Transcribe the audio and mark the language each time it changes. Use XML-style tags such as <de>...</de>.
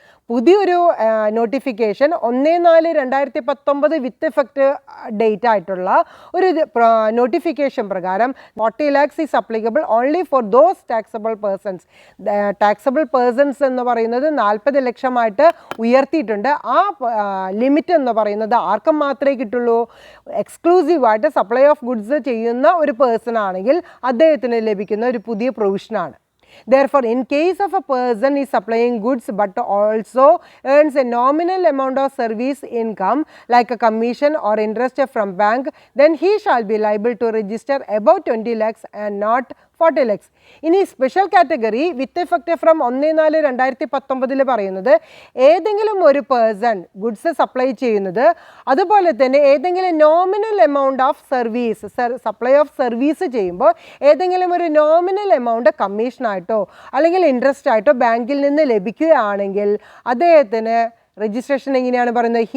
<ml>പുതിയൊരു നോട്ടിഫിക്കേഷൻ 1/4/2019 വിത്ത് effect date ആയിട്ടുള്ള ഒരു നോട്ടിഫിക്കേഷൻ പ്രകാരം</ml> <en>40 lakhs is applicable only for those taxable persons.</en> <ml>Taxable persons എന്ന് പറയുന്നത് 40 ലക്ഷമായിട്ട് ഉയർത്തിയിട്ടുണ്ട്. ആ ലിമിറ്റ് എന്ന് പറയുന്നത് ആർക്കും മാത്രമേ കിട്ടുള്ളൂ? എക്സ്ക്ലൂസീവായിട്ട് സപ്ലൈ ഓഫ് ഗുഡ്സ് ചെയ്യുന്ന ഒരു പേഴ്സൺ ആണെങ്കിൽ അദ്ദേഹത്തിന് ലഭിക്കുന്ന ഒരു പുതിയ പ്രൊവിഷനാണ്.</ml> <en>Therefore, in case of a person is supplying goods but also earns a nominal amount of service income like a commission or interest from bank, then he shall be liable to register above 20 lakhs and not 40 lakhs.</en> <ml>ഇനി special category</ml> <en>with effect from 1/4/2019</en> <ml>പറയുന്നത് ഏതെങ്കിലും ഒരു person goods supply ചെയ്യുന്നത്, അതുപോലെ തന്നെ ഏതെങ്കിലും nominal amount of service supply of service ചെയ്യുമ്പോൾ ഏതെങ്കിലും ഒരു നോമിനൽ എമൗണ്ട് കമ്മീഷനായിട്ടോ അല്ലെങ്കിൽ ഇൻട്രസ്റ്റ് ആയിട്ടോ ബാങ്കിൽ നിന്ന് ലഭിക്കുകയാണെങ്കിൽ അദ്ദേഹത്തിന് രജിസ്ട്രേഷൻ എങ്ങനെയാണ് പറയുന്നത്?</ml>